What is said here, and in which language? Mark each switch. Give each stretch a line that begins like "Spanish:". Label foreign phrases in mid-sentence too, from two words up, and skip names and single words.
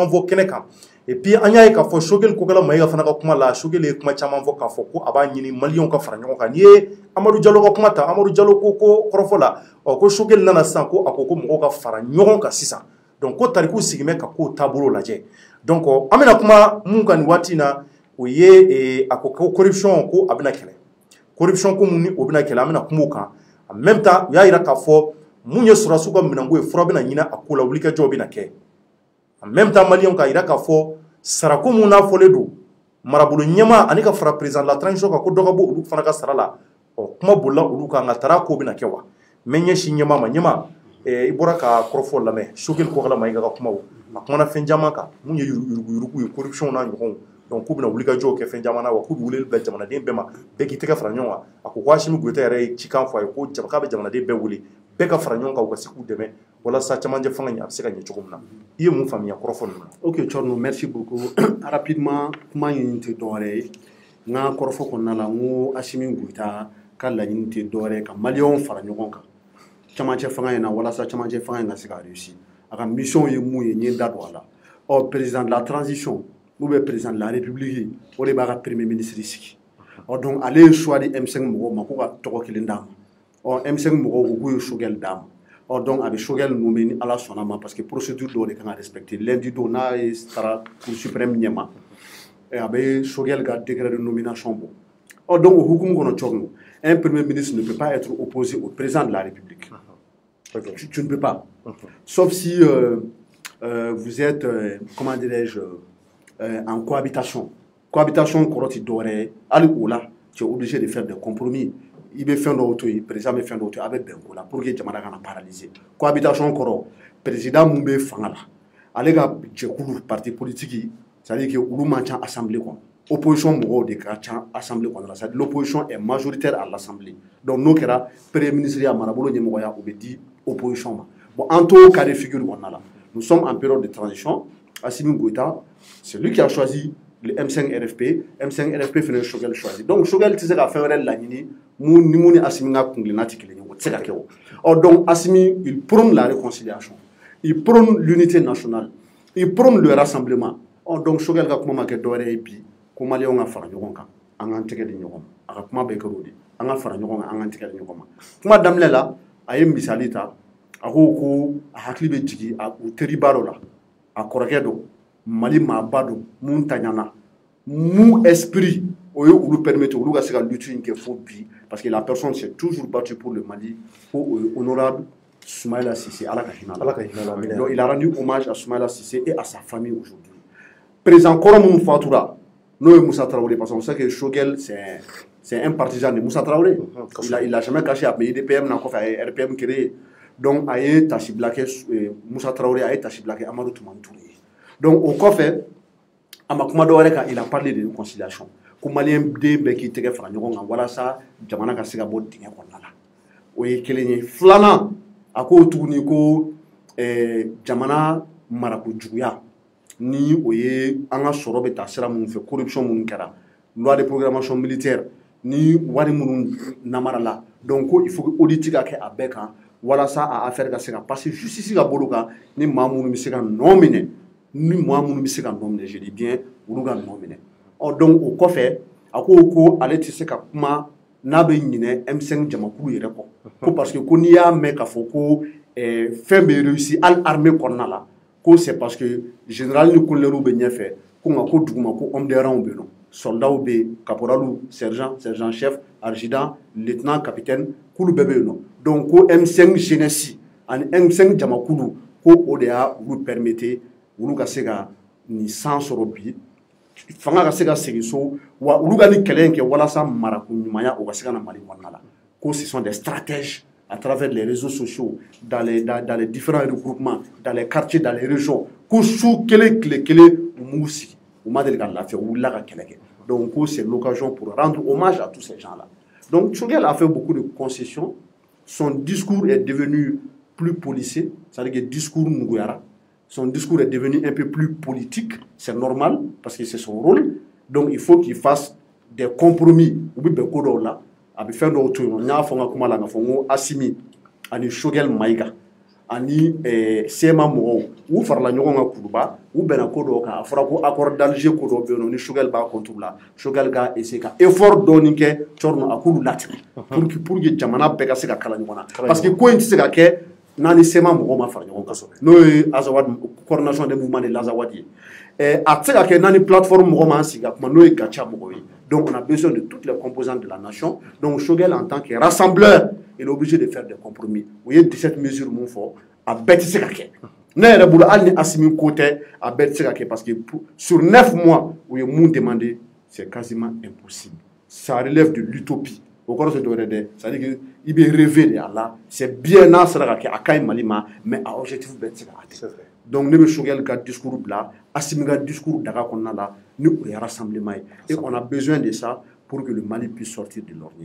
Bambara: fɔ kɛnɛ kan
French: et puis
Bambara: an y'a ye k'a fɔ Choguel Kokala Mayiga fana ka kuma la Choguel ye kuma caman fɔ k'a fɔ ko a b'a ɲini maliyɛnw ka fara ɲɔgɔn kan n'i ye Amadou Diallo ka kuma ta Amadou Diallo ko kɔrɔfɔ la ko Choguel nana sisan ko a ko mɔgɔw ka fara ɲɔgɔn kan sisan donc ko tariku sigimɛ ka k'o taabolo lajɛ donc an bɛna kuma mun kan nin waati in na o ye a ko corruption ko a bɛna kɛlɛ corruption ko mun ni o bɛna kɛlɛ an bɛna kuma o kan
French: en même temps
Bambara: u y'a yira k'a fɔ mun ye sɔrɔdasiw ka minɛnko ye fura bɛna ɲini a ko la wulikajɔw bɛna kɛ
French: en même temps
Bambara: maliyɛnw k'a yira k'a fɔ sarako mun n'a fɔlen don marabolo ɲɛma ani ka fara
French: président de la transition
Bambara: kan ko dɔ ka bɔ olu fana ka sara la kuma bolila olu kan nka tara ko bɛna kɛ wa mɛ ɲɛsin ɲɛma ma ɲɛma i bɔra ka kɔrɔfɔ lamɛn Choguel Kokala Mayiga ka kumaw a kumana fɛn caman kan mun ye yuruguyurugu ye corruption n'a ɲɔgɔnw donc k'u bɛna wulikajɔw kɛ fɛn caman na wa k'u bɛ weleli bila jamanaden bɛɛ ma bɛɛ k'i tɛgɛ fara ɲɔgɔn kan a ko Asimi Goyita yɛrɛ ye cikan fɔ a ye ko k'a bɛ jamanaden bɛɛ wele bɛɛ ka fara ɲɔgɔn kan u ka se k'u dɛmɛ walasa camancɛ fanga a bɛ se ka ɲɛ cogo min na i ye mun faamuya kɔrɔfɔ ninnu na.
French: Ok Thierno, merci beaucoup.
Bambara: Rapidement kuma in tɛ dɔwɛrɛ ye n ka kɔrɔfɔ kɔnɔna la n ko Asimi Goyita ka laɲini tɛ dɔwɛrɛ ye ka maliyɛnw fara ɲɔgɔn kan camancɛ fanga in na walasa camancɛ fanga in ka se ka réussir a ka mission ye mun ye n ye n da don a la
French: président de la transition ou bien président de la république
Bambara: o de b'a ka
French: premier ministre
Bambara: sigi donc ale ye choix di M5 mɔgɔw ma ko ka tɔgɔ kelen d'a ma M5 mɔgɔw ko k'u ye Choguel d'a ma donc a bɛ Choguel nommé ni ala sɔnna ma
French: parce que procédure
Bambara: dɔw de kan ka respecter lundi don n'a ye taara
French: cour suprême
Bambara: ɲɛma a bɛ Choguel ka
French: décret de nomination
Bambara: bɔ donc o hukumu kɔnɔ Thierno
French: un premier ministre ne peut pas être opposé au président de la République. Tu ne peux pas. Sauf si vous êtes, comment dirais-je, en cohabitation. Cohabitation, tu es obligé de faire des compromis. Il veut faire d'autres, le président veut faire d'autres avec Bengola pour que Jamana soit paralysé. Cohabitation, le président Moumbe Fangala. Allez, le parti politique, c'est-à-dire que vous avez une assemblée.
Bambara: Opposition mɔgɔw de ka ca assemblée kɔnɔna la
French: c'est à dire l'opposition est majoritaire à l'assemblée donc
Bambara: n'o kɛra
French: premier ministre
Bambara: ya marabolo ɲɛmɔgɔya o bɛ di opposition ma
French: bon en tout cas de figure
Bambara: kɔnɔna la
French: nous sommes en période de transition Assimi Goïta c'est lui qui a choisi le M5 RFP
Bambara: fana ye Choguel choisi donc Choguel tɛ se ka fɛn wɛrɛ laɲini mun ni Assimi ka kungilenna tɛ kelen ye o tɛ se ka kɛ o donc Assimi
French: il prône la réconciliation il prône l'unité nationale il prône le rassemblement donc
Bambara: Choguel ka kuma ma kɛ dɔwɛrɛ ye bi ko maliyɛnw ka fara ɲɔgɔn kan an k'an tɛgɛ di ɲɔgɔn ma a ka kuma bɛɛ kɛra o de an ka fara ɲɔgɔn kan an k'an tɛgɛ di ɲɔgɔn ma kuma daminɛ la a ye misali ta a ko a hakili bɛ jigin u teriba dɔ la a kɔrɔkɛ dɔ Mali maaba dɔ mun taɲana mun esprit o ye olu permettre olu ka se ka lutte in kɛ fo bi
French: parce que la personne s'est toujours battue pour le Mali
Bambara: ko o ye
French: honorable Soumaïla Cissé
Bambara: ala ka hinɛ la
French: donc il a rendu hommage à Soumaïla Cissé et à sa famille aujourd'hui président
Bambara: kɔrɔ minnu fatura n'o ye Moussa Traoré
French: parce qu'on sait que Choguel c'est un partisan de Moussa Traoré il a jamais caché
Bambara: a bɛ IDPM na kɔfɛ a ye RPM créé donc a ye tasi bila kɛ Moussa Traoré a ye tasi bila kɛ Amadou Toumani Touré donc o kɔfɛ a ma kuma dɔwɛrɛ kan
French: il a parlé de réconciliation
Bambara: ko maliyɛn den bɛɛ k'i tɛgɛ fara ɲɔgɔn kan walasa jamana ka se ka bɔ dingɛ kɔnɔna la o ye kelen ye filanan a ko tuguni ko jamana marakojuguya ni o ye an ka sɔrɔ bɛ taa sira minnu fɛ corruption minnu kɛra
French: loi de programmation militaire
Bambara: ni wari minnu namara la donc ko
French: il faut que audit
Bambara: ka kɛ a bɛɛ kan walasa a affaire ka se ka
French: passer justice
Bambara: ka bolo kan ni maa minnu bɛ se ka nɔ minɛ ni maa minnu bɛ se ka nɔ minɛ
French: je dis bien
Bambara: olu ka nɔ minɛ donc o kɔfɛ a ko ale tɛ se ka kuma n'a bɛ ɲinɛ M5 jamakulu yɛrɛ kɔ ko
French: parce que
Bambara: ko n'i y'a mɛn k'a fɔ ko fɛn bɛ réussir hali armée kɔnɔna la ko
French: c'est parce que général
Bambara: ni colonel bɛ ɲɛfɛ ko nka ko duguma ko
French: homme de rang
Bambara: bɛ yen nɔ soldats bɛ yen
French: caporal sergent chef adjudant lieutenant capitaine
Bambara: k'olu bɛɛ bɛ yen nɔ donc ko M5 jeunesse ani M5 jamakulu ko o de y'a olu permettre olu ka se ka nin san sɔrɔ bi fanga ka se ka segin so wa olu ka ni kɛlɛ in kɛ walasa marako ɲumanya o ka se ka na Mali kɔnɔna la ko
French: ce sont des stratèges à travers les réseaux sociaux, dans les différents regroupements, dans les quartiers, dans les régions. Donc c'est l'occasion pour rendre hommage à tous ces gens-là. Donc Choguel a fait beaucoup de concessions. Son discours est devenu plus policé, c'est-à-dire que le discours Ngouyara, son discours est devenu un peu plus politique. C'est normal parce que c'est son rôle. Donc il faut qu'il fasse des compromis ou bien
Bambara: ko dɔw la a bɛ fɛn dɔw to yen nɔ n y'a fɔ n ka kuma la k'a fɔ n ko Asimi ani Choguel Maïga ani Sema mɔgɔw u farala ɲɔgɔn kan kuruba u bɛnna ko dɔw kan a fɔra ko
French: accord d'Alger
Bambara: ko dɔw bɛ yen nɔ ni Choguel b'a contre la Choguel ka essayer ka effort dɔɔni kɛ Tchorno a k'olu latigɛ
French: pour que
Bambara: jamana bɛɛ ka se ka kala ɲɔgɔn na parce que ko in tɛ se ka kɛ n'a ni Sema mɔgɔw ma fara ɲɔgɔn kan n'o ye Azawad
French: coordination des mouvements de l'Azawad
Bambara: ye a tɛ se ka kɛ n'a ni plateforme mɔgɔw ma sigi ka kuma n'o ye Gacha mɔgɔw ye
French: donc on a besoin de toutes les composantes de la nation donc Choguel en tant que rassembleur il est obligé de faire des compromis
Bambara: o ye 17 mesures mun fɔ a bɛɛ tɛ se ka kɛ ne yɛrɛ bolo hali ni Asimi ko tɛ a bɛɛ tɛ se ka kɛ
French: parce que sur 9 mois
Bambara: u ye mun demandé
French: c'est quasiment impossible ça relève de l'utopie
Bambara: o kɔrɔ tɛ dɔwɛrɛ dɛ
French: c'est-à-dire que
Bambara: i bɛ
French: rêver de
Bambara: a la
French: c'est bien
Bambara: n'a sera ka kɛ a ka ɲi Mali ma mais a objectif bɛɛ tɛ se ka atteindre donc ne bɛ Choguel ka discours bila Asimi ka discours daga kɔnɔna la ni o ye rassemblement ye
French: et on a besoin de ça pour que le Mali puisse sortir de l'ornière